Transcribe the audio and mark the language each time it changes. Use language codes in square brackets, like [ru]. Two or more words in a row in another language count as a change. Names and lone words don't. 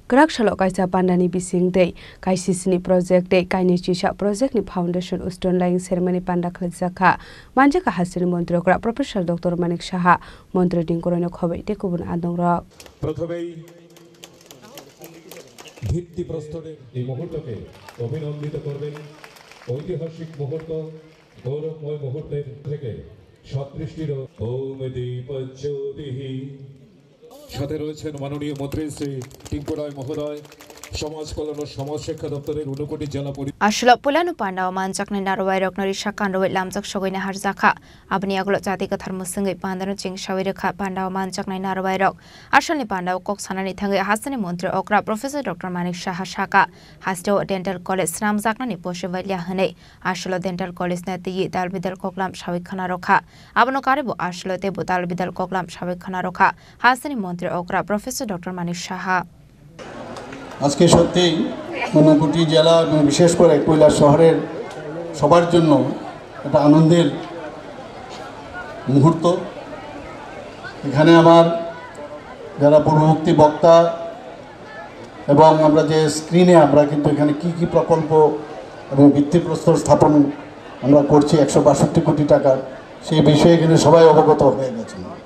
[trp] Gerak shalok kaisa pandani bising dei kaisisni project dei kaini chisa project ni [en] foundation uston lying ceremony [trp] panda khlajaka manjaka hasini মন্ত্রী প্রফেসর ডক্টর মানিক সাহা মন্ত্রী টিঙ্করনে খবই তে কুবুন আদংরা [bn] প্রথমেই ভিত্তি প্রস্তরের এই মুহূর্তকে অভিনন্দিত করবেন ঐতিহাসিক মুহূর্ত গৌরবময় মুহূর্তের থেকে সদৃষ্টির ওম দীপজ্যোতিহি সাথে রয়েছেন মাননীয় মন্ত্রী শ্রী টিঙ্করায় মহোদয় সমাজ কল্যাণ ও সমাজ শিক্ষা দপ্তরের 59 জেলা [trp] Ashlo pulanu pandaw manjakna narwai roknori shakanroi lamjak shogoina harjaka abni aglo jati kathar musungai pandano ching shawirikha pandaw manjakna narwai rok asholni pandaw kok sanani thangai hasani mantri okra professor dr manik saha shaka hasto [en] dental college [trp] ramjakna ni poshevalia hane ashlo [en] dental college [trp] na ti dalbidal koklam shawikhana rokha abno karibo ashlo te dalbidal koklam shawikhana rokha hasani mantri okra professor dr manik saha [bn] আজকে সত্যি ঊনকোটি জেলা এবং বিশেষ করে কৈলাস শহরের সবার জন্য একটা আনন্দের মুহূর্ত। এখানে আমার যারা পূর্ববর্তী বক্তা এবং আমরা যে স্ক্রিনে আমরা কিন্তু এখানে কি কি প্রকল্প এবং ভিত্তিপ্রস্তর স্থাপন আমরা করছি 162 কোটি টাকা সেই বিষয়ে এখানে সবাই অবগত হয়ে গেছেন।